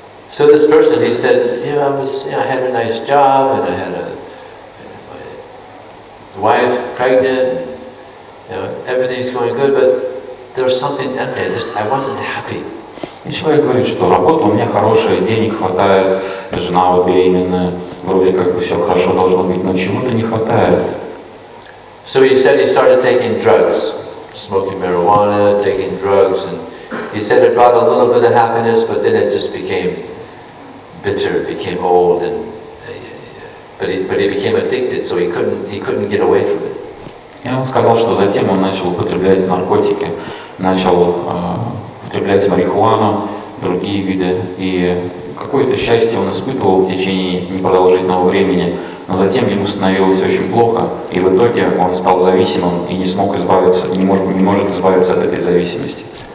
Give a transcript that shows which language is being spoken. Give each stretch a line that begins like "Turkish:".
English: So this person, he said, I had a nice job, and I had my wife pregnant, and, everything's going good, but there was something empty. I wasn't happy.
Russian: И человек говорит, что работа у меня хорошая, денег хватает, жена вот беременная, вроде как бы все хорошо должно быть, но чего-то не хватает.
English: So he said he started taking drugs. smoking marijuana, taking drugs, and he said it brought a little bit of happiness, but then it just became bitter, it became old, and but he became addicted, so he couldn't get away from it.
Russian: И он сказал, что затем он начал употреблять наркотики, начал употреблять марихуану, другие виды, и какое-то счастье он испытывал в течение непродолжительного времени, но затем ему становилось очень плохо, и в итоге он стал зависимым и не смог избавиться, не может избавиться от этой зависимости.